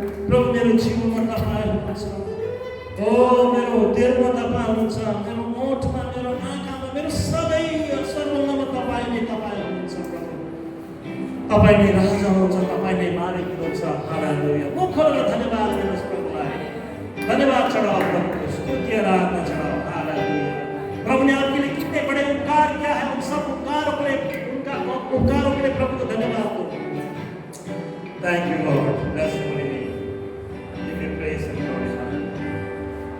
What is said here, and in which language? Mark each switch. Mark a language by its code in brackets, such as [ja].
[ne] प्रभु मेरो जीवनमा तपाईँ हुनुहुन्छ। ओ मेरो हृदयमा तपाईँ हुनुहुन्छ, मेरो ओठमा मेरो आँखामा मेरो सबै सर्वङ्गमा तपाईँ नै हुनुहुन्छ प्रभु। तपाईँ नै राजा हुनुहुन्छ, तपाईँ नै मालिक हुनुहुन्छ। हालेलुया। म खोलेर धन्यवाद दिनुहोस् प्रभुलाई। [hi] धन्यवाद चढ़ाओ प्रभु को, स्तुति आराधना चढ़ाओ। हालेलुया। प्रभु ने आपके लिए कितने बड़े उपकार किया है, उन सब उपकारों के लिए प्रभु को धन्यवाद दो। [en] Thank you Lord. Bless your holy name. Give you praise and glory.